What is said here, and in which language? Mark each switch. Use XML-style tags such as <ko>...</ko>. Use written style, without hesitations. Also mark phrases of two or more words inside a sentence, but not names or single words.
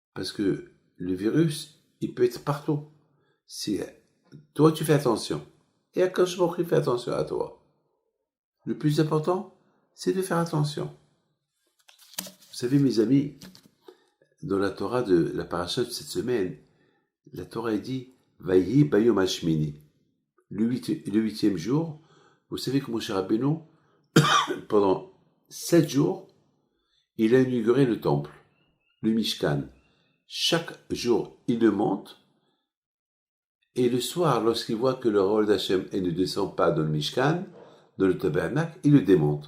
<fr>Parce que le virus, il peut être partout. Si toi, tu fais attention, et</fr> <he>הקדוש ברוך הוא</he> <fr>fait attention à toi. Le plus important, c'est de faire attention. Vous savez, mes amis, dans la Torah de la paracha de cette semaine, la Torah dit «</fr> <he>ויהי ביום השמיני ».</he> <fr>Le huitième jour, vous savez que Moshe Rabbeinu, pendant 7 jours, il a inauguré le temple, le Mishkan. Chaque jour, il le monte, et le soir, lorsqu'il voit que le rôle d'Hachem ne descend pas dans le Mishkan, dans le tabernacle, il le démonte.</fr>